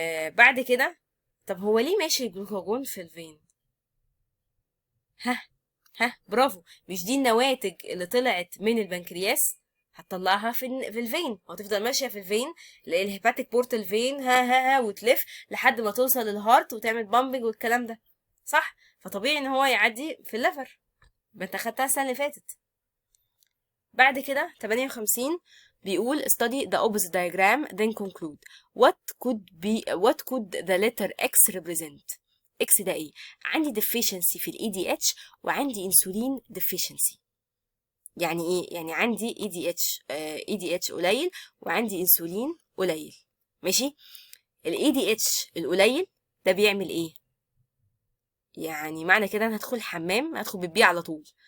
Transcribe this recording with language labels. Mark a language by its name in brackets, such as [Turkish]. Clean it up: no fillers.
[Arabic] بعد كده، طب هو ليه ماشي الجلوكاجون في الفين؟ ها برافو، مش دي النواتج اللي طلعت من البنكرياس؟ هتطلعها في الفين، وهتفضل ماشيه في الفين، الهيباتيك بورتال فين، ها وتلف لحد ما توصل للهارت وتعمل بامبنج والكلام ده، صح؟ فطبيعي ان هو يعدي في الليفر، ما انت خدتها السنه اللي فاتت. بعد كده 58 بيقول [English] study the opposite diagram then conclude what could the letter X represent. [Arabic] X ده ايه؟ عندي deficiency في ال ADH وعندي [English] insulin deficiency. [Arabic] يعني ايه؟ يعني عندي ADH قليل وعندي انسولين قليل. ماشي. ال ADH القليل ده بيعمل ايه؟ يعني معنى كده انا هدخل الحمام هدخل بالبيه على طول.